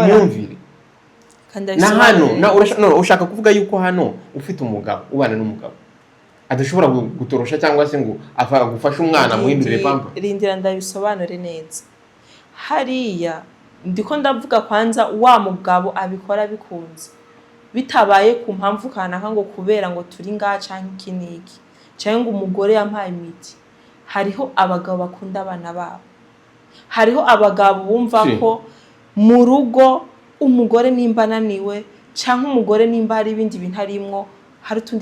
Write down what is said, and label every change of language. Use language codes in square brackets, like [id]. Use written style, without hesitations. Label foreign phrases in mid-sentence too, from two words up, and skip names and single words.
[rw] Ni imyumvire. Na hano ushaka kuvuga yuko hano ufite umugabo ubana n'umugabo adashobora gutorosha cyangwa se ngo gufasha umwana muhindure pampa. [rn] Rindira ndabisobanure neza. Hariya ndiko ndavuga kwanza wa mugabo abikora bikunze bitabaye ku mpamvu kanaka ngo kubera ngo turi ngaha canke kiniki cyangwa ngo umugore yampaye imiti. Hariho abagabo bakunda abana babo. Hariho abagabo bumva ko mu rugo umugore nimba naniwe cyangwa umugore nimba hari ibindi bintu arimwo hari tundi